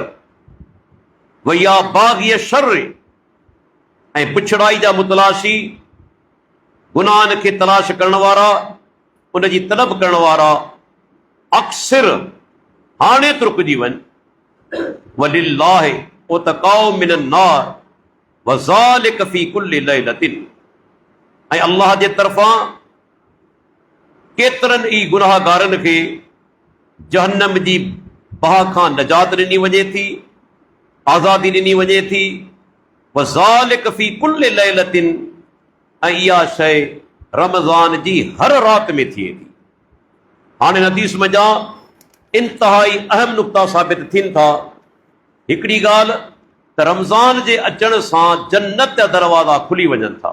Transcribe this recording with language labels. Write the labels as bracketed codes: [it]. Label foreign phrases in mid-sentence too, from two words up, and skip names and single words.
[ar] ويا باغي الشر, [sd] ऐं पुछड़ाई जा मुतलाशी, गुनाहनि खे तलाश करण वारा, उन जी तलब करण वारा, अक्सर, हाणे तुरकजी वञ। [ar] ولله عتقاء من النار وذلك في كل ليلة, [sd] ऐं अल्लाह जे तरफ़ां केतिरनि ई गुनाहगारनि खे जहन्नम जी बाह खां नजात ॾिनी वञे थी, आज़ादी ॾिनी वञे थी। [ar] وذلك في كل ليلة, [sd] ऐं इहा शइ रमज़ान जी हर राति में थिए थी। हाणे हदीस मञा इंतहाई अहम नुक़्ता साबित थियनि था। हिकिड़ी ॻाल्हि त रमज़ान जे अचण सां जन्नत जा दरवाज़ा खुली वञनि था।